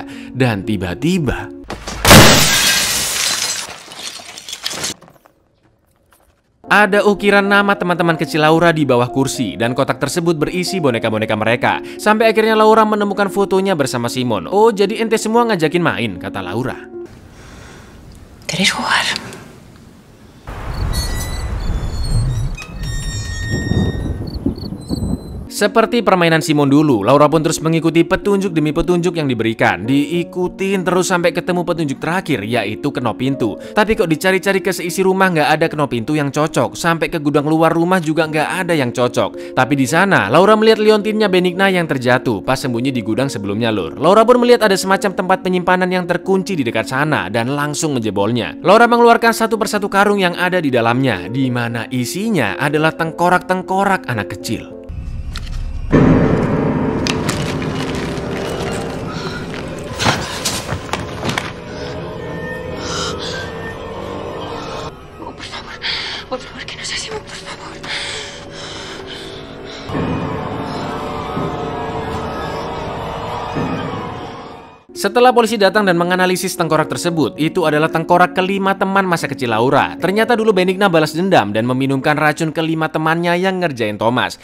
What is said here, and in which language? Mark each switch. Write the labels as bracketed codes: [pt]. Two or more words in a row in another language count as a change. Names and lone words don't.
[id] Dan tiba-tiba ada ukiran nama teman-teman kecil Laura di bawah kursi dan kotak tersebut berisi boneka-boneka mereka. Sampai akhirnya Laura menemukan fotonya bersama Simon. Oh, jadi ente semua ngajakin main, kata Laura. [es] ¿Queréis jugar? [id] Seperti permainan Simon dulu, Laura pun terus mengikuti petunjuk demi petunjuk yang diberikan. Diikutin terus sampai ketemu petunjuk terakhir, yaitu kenop pintu. Tapi kok dicari-cari ke seisi rumah nggak ada kenop pintu yang cocok. Sampai ke gudang luar rumah juga nggak ada yang cocok. Tapi di sana, Laura melihat liontinnya Benigna yang terjatuh pas sembunyi di gudang sebelumnya, Lur. Laura pun melihat ada semacam tempat penyimpanan yang terkunci di dekat sana dan langsung menjebolnya. Laura mengeluarkan satu persatu karung yang ada di dalamnya, di mana isinya adalah tengkorak-tengkorak anak kecil. [es] Por favor, que no sea Simón, por favor. [id] Setelah polisi datang dan menganalisis tengkorak tersebut, itu adalah tengkorak kelima teman masa kecil Laura. Ternyata dulu Benigna balas dendam dan meminumkan racun kelima temannya yang ngerjain Thomas.